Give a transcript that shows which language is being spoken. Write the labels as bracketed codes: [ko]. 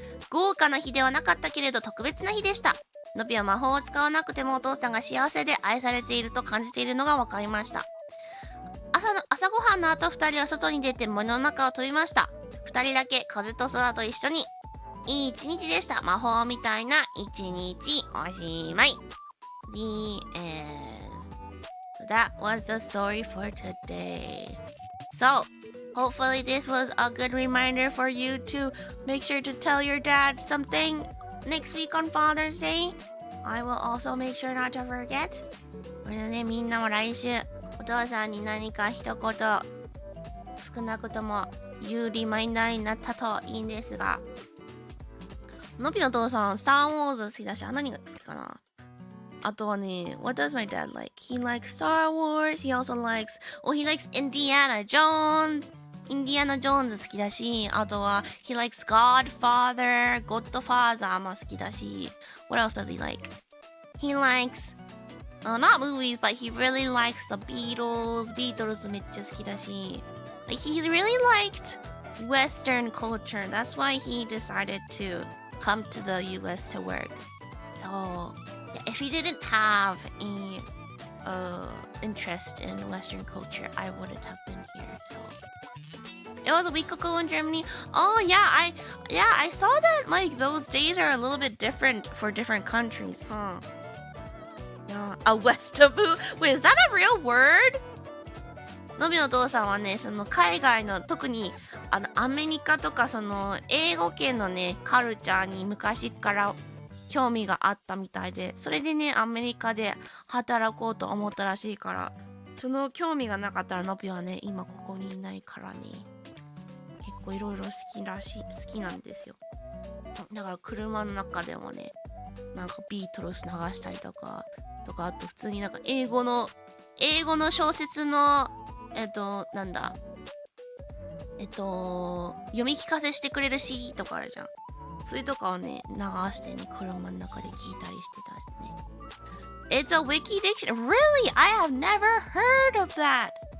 [ja] 豪華な日ではなかったけれど特別な日でした。ノビは魔法を使わなくてもお父さんが幸せで愛されていると感じているのが分かりました。朝ごはんの後2人は外に出て森の中を飛びました。 2人だけ風と空と一緒にいい一日でした。魔法みたいな一日おしまい。 [en] The end. So that was the story for today. So, hopefully this was a good reminder for you to make sure to tell your dad something next week on Father's Day. I will also make sure not to forget. [ja] これでね、みんなも来週お父さんに何か一言少なくとも言うリマインダーになったといいんですが、のびのお父さん、スター・ウォーズ好きだし、何が好きかな。あとはね、 [en] what does my dad like? He likes Star Wars. He also likes, he likes Indiana Jones. [ja] インディアナ・ジョーンズ好きだし、あとは [en] he likes Godfather [ja] も好きだし、 [en] what else does he like? He likes, not movies, but he really likes the Beatles. [ja] ビートルズめっちゃ好きだし、 [en] he really liked Western culture. That's why he decided to come to the US to work. So, if he didn't have any interest in Western culture, I wouldn't have been here. So it was a week ago in Germany. Oh yeah, I saw that like those days are a little bit different for different countries, huh? Yeah, a Westaboo. Wait, is that a real word? [ja] のびのお父さんはね、その海外の特にアメリカとかその英語圏のねカルチャーに昔から興味があったみたいで、それでねアメリカで働こうと思ったらしいから、その興味がなかったらのびはね今ここにいないからね、結構いろいろ好きなんですよ。だから車の中でもねなんかビートルズ流したりとかあと普通になんか英語の小説のなんだ読み聞かせしてくれる CD とかあるじゃん。それとかをね流してね車の中で聞いたりしてたしね。 [en] It's a wiki dictionary. Really? I have never heard of that.